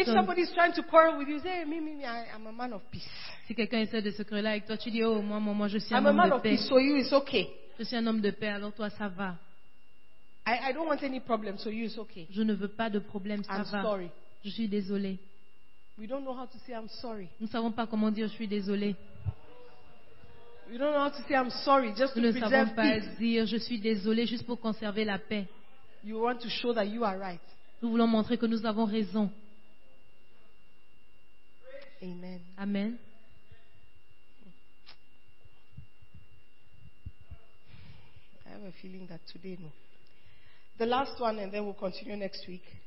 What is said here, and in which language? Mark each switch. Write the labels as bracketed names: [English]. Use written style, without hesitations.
[English] If somebody is trying to quarrel with you, say me, I'm a man of peace. [French] Si quelqu'un essaie de se quereller avec toi, tu dis oh moi je suis [English] I'm [French] un homme de paix. [English] I'm a man of peace, so you it's okay. [French] Je suis un homme de paix, alors toi ça va. [English] I don't want any problem, so you it's okay. [French] Je ne veux pas de problème, ça [English] I'm [French] va. [English] I'm sorry. [French] Je suis désolé. [English] We don't know how to say I'm sorry. [French] Nous savons pas comment dire je suis désolé. [English] You don't know how to say I'm sorry just [French] nous [English] to [French] ne [English] preserve [French] savons pas [English] peace. [French] Dire je suis désolé juste pour conserver la paix. [English] You want to show that you are right. [French] Nous voulons montrer que nous avons raison. [English] Amen. [French] Amen. [English] I have a feeling that today no. The last one and then we'll continue next week.